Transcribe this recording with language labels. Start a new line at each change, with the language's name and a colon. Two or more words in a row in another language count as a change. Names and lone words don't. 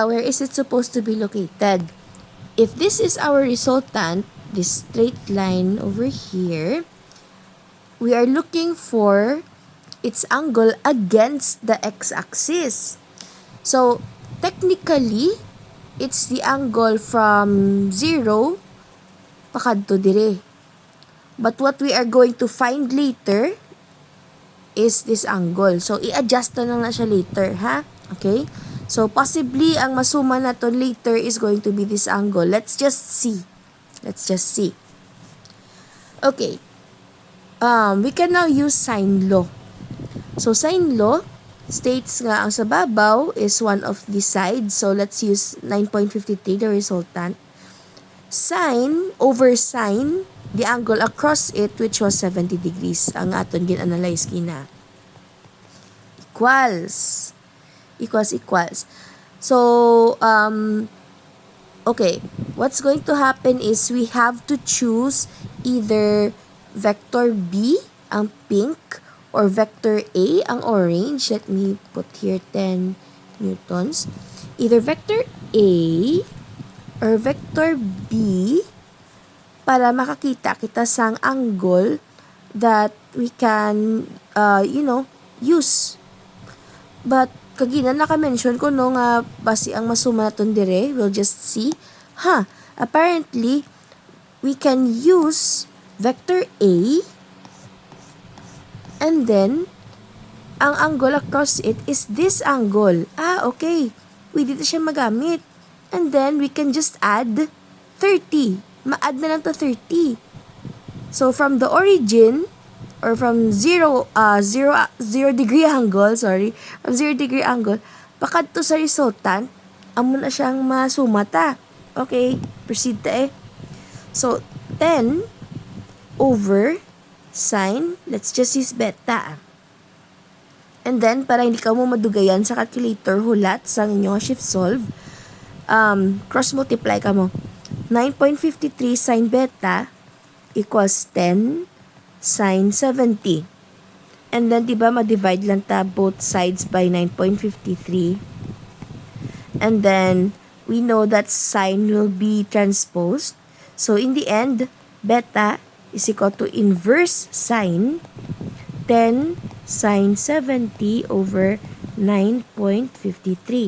English: Where is it supposed to be located? If this is our resultant, this straight line over here, we are looking for its angle against the x-axis. So, technically, it's the angle from 0
Hiligaynon: pakadto dire.
English: But what we are going to find later is this angle. So,
Hiligaynon: i-adjust na siya
English: later, ha? Okay? So, possibly,
Hiligaynon: ang masuma na to
English: later is going to be this angle. Let's just see. Okay. We can now use sine law. So, sine law states
Hiligaynon: nga ang sa babaw
English: is one of the sides. So, let's use 9.53, the resultant. Sine over sine, the angle across it, which was 70 degrees.
Hiligaynon: Ang aton gin-analyze kina. Equals.
English: So, okay. What's going to happen is we have to choose either vector B, ang pink, or vector A, ang orange. Let me put here 10 newtons. Either vector A or vector B
Hiligaynon: para makakita kita sang
English: angle that we can, use. But,
Hiligaynon: kagina naka-mention ko no nga basi ang masuma naton dire,
English: we'll just see. Apparently, we can use vector A and then, ang angle across it is this angle.
Hiligaynon: Okay. Pwede na siya magamit.
English: And then, we can just add 30.
Hiligaynon: Ma-add na lang
English: to 30. So, from the origin, or from 0 degree angle, from 0 degree angle,
Hiligaynon: pakadto sa resultant, amo na siyang masumata.
English: Okay, proceed ta So, 10 over sine, let's just use beta. And then,
Hiligaynon: para hindi ka mo madugayan sa calculator, hulat sa inyong
English: shift solve, cross-multiply
Hiligaynon: ka mo.
English: 9.53 sine beta equals 10 sine 70. And then,
Hiligaynon: diba, ma-divide lang ta
English: both sides
Hiligaynon: by 9.53.
English: And then, we know that sine will be transposed. So, in the end, beta is equal to inverse sine 10 sine 70 over 9.53.